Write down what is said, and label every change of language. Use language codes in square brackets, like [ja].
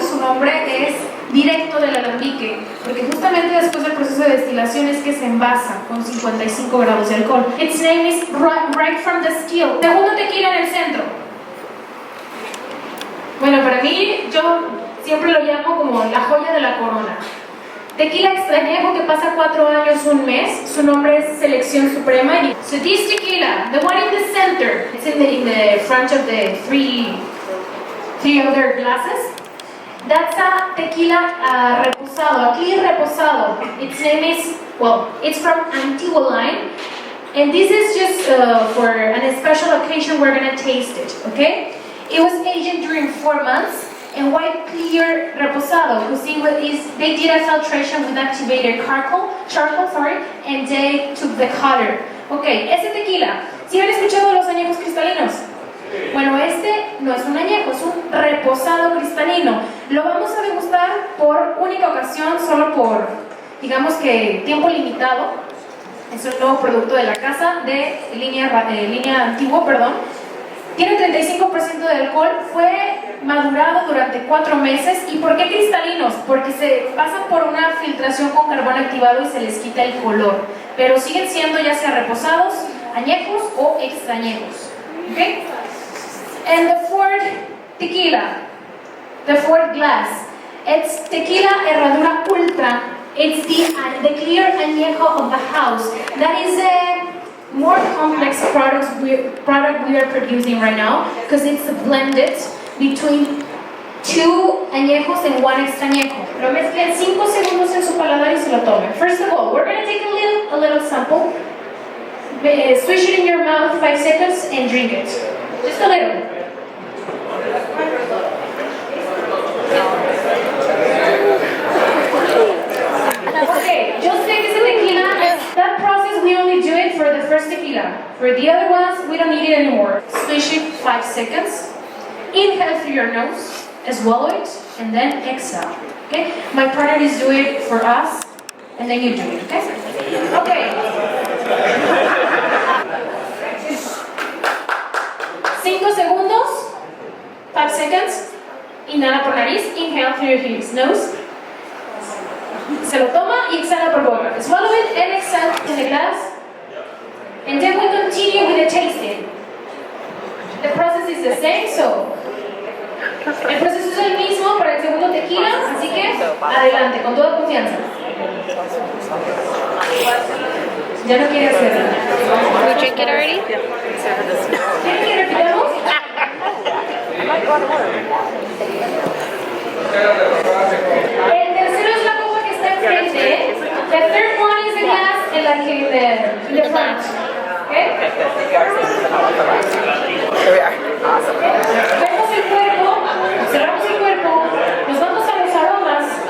[es] Su nombre es directo del alambique, porque justamente después del proceso de destilación es que se envasa con 55 grados de alcohol. [en] Its name is right from the still. [es] Segundo tequila en el centro. Bueno, para mí, yo siempre lo llamo como la joya de la corona. Tequila extrañejo que pasa 4 años, un mes. Su nombre es Selección Suprema. [en] So this tequila, the one in the center, it's in the front of the three other glasses. That's a tequila reposado, [es] aquí reposado. [en] Its name is, well, it's from Antigua line. And this is just for a special occasion we're gonna taste it, okay? It was aged during 4 months. And white clear reposado, because they did a filtration with activated charcoal, and they took the color. [es] Okay, este tequila, ¿sí han escuchado de los añejos cristalinos? Bueno, este no es un añejo, es un reposado cristalino. Lo vamos a degustar por única ocasión, solo por, digamos que tiempo limitado. Es un nuevo producto de la casa de línea Antigua, perdón. Tiene 35% de alcohol, fue madurado durante 4 meses. ¿Y por qué cristalinos? Porque se pasan por una filtración con carbón activado y se les quita el color. Pero siguen siendo ya sea reposados añejos o extrañejos. [en] Okay? And the fourth tequila, the fourth glass, it's Tequila Herradura Ultra. It's the clear añejo of the house. That is a more complex product we are producing right now because it's blended between 2 añejos and 1 extrañejo. [es] Lo mezclen 5 segundos en su paladar y se lo tomen. [en] First of all, we're going to take a little sample. Swish it in your mouth 5 seconds and drink it. Just a little. Okay, just take this tequila. That process we only do it for the first tequila. For the other ones, we don't need it anymore. Swish it 5 seconds. Inhale through your nose, swallow it, and then exhale. Okay? My partner is doing it for us, and then you do it. Okay? Okay. [es] 5 segundos. [en] 5 seconds. [es] Inhala por nariz. [en] Inhale through your nose. [es] Se lo toma y exhala por boca. [en] Swallow it and exhale in the glass. And then we continue with the tasting. The process is the same, so [es] el proceso es el mismo para el segundo tequila, así que adelante, con toda confianza. Ya no quiere hacerlo. [en] We drink it already? [es] ¿Quieren que repitamos? El tercero es la copa que está enfrente. [en] The third one is the glass in the front. Okay? Here we are. Awesome. [es] Vemos el cuerpo, observamos el cuerpo, nos vamos a los aromas.